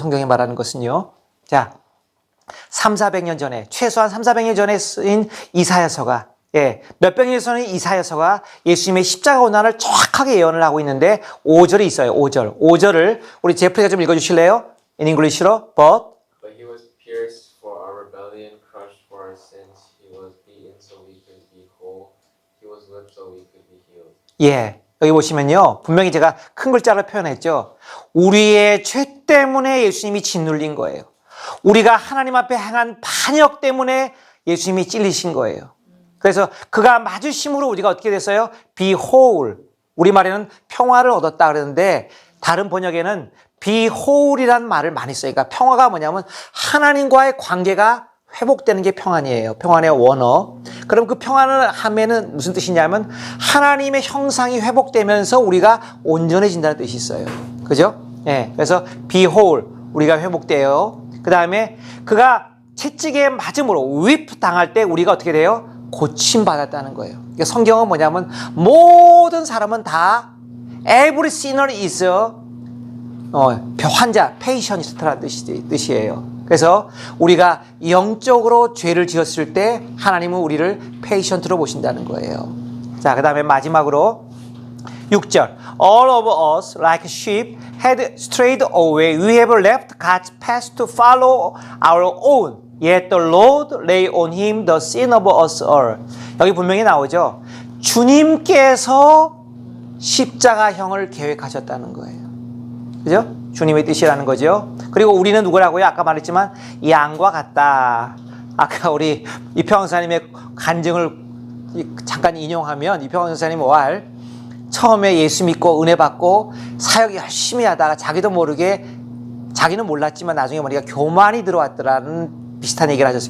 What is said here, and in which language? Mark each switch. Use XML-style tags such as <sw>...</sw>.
<ko>성경이 말하는 것은요. 자, 300~400년 전에, 최소한 300~400년 전에 쓰인 이사야서가, 예, 몇병에서는 이사야서가 예수님의 십자가 고난을 정확하게 예언을 하고 있는데 5절이 있어요. 5절을 우리 제프리가 좀 읽어주실래요?</ko> <en>In English로, but But he was pierced for our rebellion, crushed for our sins. He was beaten so we could be whole. He was whipped so we could be healed.</en> <ko>예, 여기 보시면요. 분명히 제가 큰 글자로 표현했죠. 우리의 죄 때문에 예수님이 짓눌린 거예요. 우리가 하나님 앞에 행한 반역 때문에 예수님이 찔리신 거예요. 그래서 그가 맞으심으로 우리가 어떻게 됐어요?</ko> <en>Be whole.</en> <ko>우리말에는 평화를 얻었다 그러는데 다른 번역에는</ko> <en>be whole</en> <ko>이라는 말을 많이 써요. 그러니까 평화가 뭐냐면 하나님과의 관계가 회복되는 게 평안이에요. 평안의 원어. 그럼 그 평안을 하면은 무슨 뜻이냐면 하나님의 형상이 회복되면서 우리가 온전해진다는 뜻이 있어요. 그죠? 예. 그래서</ko> <en>be whole.</en> <ko>우리가 회복돼요. 그 다음에 그가 채찍에 맞음으로 whip 당할 때 우리가 어떻게 돼요? 고침받았다는 거예요. 그러니까 성경은 뭐냐면 모든 사람은 다</ko> <en>every sinner is</en> <ko>환자, patient라는 뜻이에요. 그래서 우리가 영적으로 죄를 지었을 때 하나님은 우리를 patient로 보신다는 거예요. 자, 그 다음에 마지막으로 6절</ko> <en>All of us like sheep had strayed away. We have left God's path to follow our own. Yet the Lord lay on him the sin of us all.</en> <ko>여기 분명히 나오죠. 주님께서 십자가형을 계획하셨다는 거예요. 그죠? 주님의 뜻이라는 거죠. 그리고 우리는 누구라고요? 아까 말했지만 양과 같다. 아까 우리 이평 선생님의 간증을 잠깐 인용하면 이평 선생님 왈 처음에 예수 믿고 은혜 받고 사역 열심히 하다가 자기도 모르게 자기는 몰랐지만 나중에 보니까 교만이 들어왔더라는 비슷한 얘기를 하셨어요.</ko>